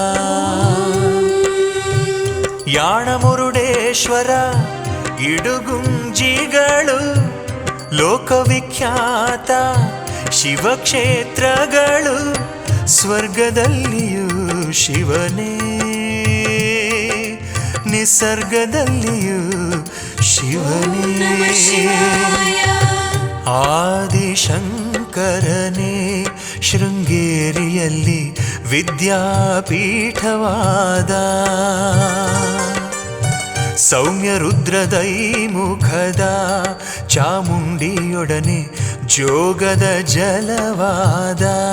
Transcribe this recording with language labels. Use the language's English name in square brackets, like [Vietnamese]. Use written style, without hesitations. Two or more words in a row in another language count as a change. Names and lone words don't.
[Kannada] ಯಾಣಮುರುಡೇಶ್ವರ ಇಡುಗುಂಜಿಗಳು ಲೋಕವಿಖ್ಯಾತ ಶಿವಕ್ಷೇತ್ರಗಳು, ಸ್ವರ್ಗದಲ್ಲಿಯೂ ಶಿವನೇ, ನಿಸರ್ಗದಲ್ಲಿಯೂ ಶಿವನೇ. [Sanskrit] ನಮಃ ಶಿವಾಯ [Kannada] ಆದಿಶಂಕರನೇ ಶೃಂಗೇರಿಯಲ್ಲಿ ವಿದ್ಯಾಪೀಠವಾದ, ಸೌಮ್ಯ ರುದ್ರದೈಮುಖದ ಚಾಮುಂಡಿಯೊಡನೆ ಜೋಗದ ಜಲವಾದ,